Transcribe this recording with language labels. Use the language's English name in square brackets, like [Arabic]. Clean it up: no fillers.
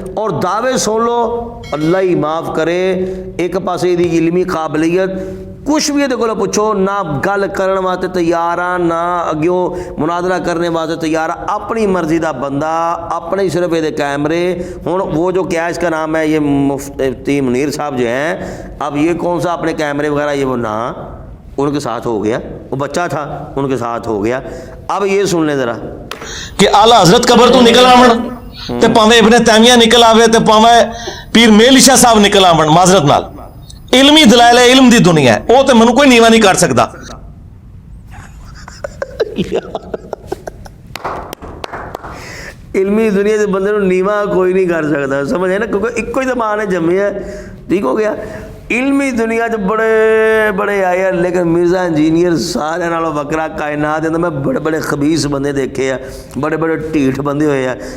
[Punjabi] اور دعوے سن لو, اللہ ہی معاف کرے, ایک پاسے دی علمی قابلیت کچھ بھی کو پوچھو, نہ گل کرنے واسطے تیار آ, نہ اگیوں مناظرہ کرنے واسطے تیار آ, اپنی مرضی دا بندہ, اپنے صرف یہ کیمرے. [Urdu] ہوں وہ جو کیا اس کا نام ہے یہ مفتی منیر صاحب جو ہیں, اب یہ کون سا اپنے کیمرے وغیرہ یہ وہ نہ ان کے ساتھ ہو گیا, وہ بچہ تھا ان کے ساتھ ہو گیا. اب یہ سن لیں ذرا [Punjabi] کہ آلہ حضرت قبر تو نکل آون تے پاویں ابن تیمیہ نکل آوے تے پاویں پیر میل عیسیٰ صاحب نکل آون, معذرت نال علمی دلائل ہے, علم دی دنیا ہے, وہ تے منو کوئی نیوا نہیں کر سکتا. [Urdu] علمی دنیا سے بندے نیوا کوئی نہیں کر سکتا, سمجھ ہے نا, کیونکہ ایک ہی زبان ہے جمے ہے, ٹھیک ہو گیا. علمی دنیا جو بڑے بڑے آئے ہیں, لیکن مرزا انجینئر سارے نالوں وکرا کائنات میں بڑے بڑے خبیث بندے دیکھے ہیں, بڑے بڑے ٹھیٹ بندے ہوئے ہیں.